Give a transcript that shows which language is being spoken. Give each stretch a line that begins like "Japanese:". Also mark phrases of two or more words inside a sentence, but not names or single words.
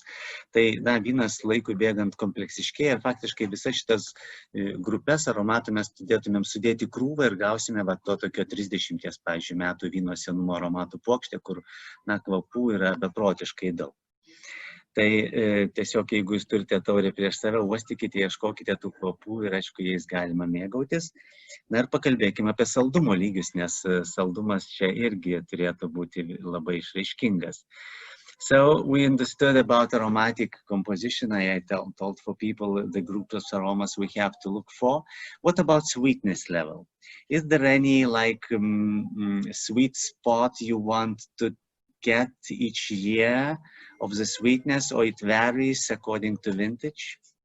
Lithuanian: Tai vynas laikui bėgant kompleksiškėja ir faktiškai visas šitas grupės aromatų mes turėtumėm sudėti krūvą ir gausime to tokio 30, pavyzdžiui, metų vyno senumo aromatų puokštę, kur kvapų yra beprotiškai daug. Tai tiesiog, jeigu jūs turite taurę prieš save, uostykite, ieškokite tų kvapų ir aišku, jais galima mėgautis. Na ir pakalbėkime apie saldumo lygius, nes saldumas čia irgi turėtų būti labai išraiškingas.
English: So we understood about aromatic composition. I told for people the groups of aromas we have to look for. What about sweetness level? Is there any like sweet spot you want to get each year of the sweetness, or it varies according to vintage?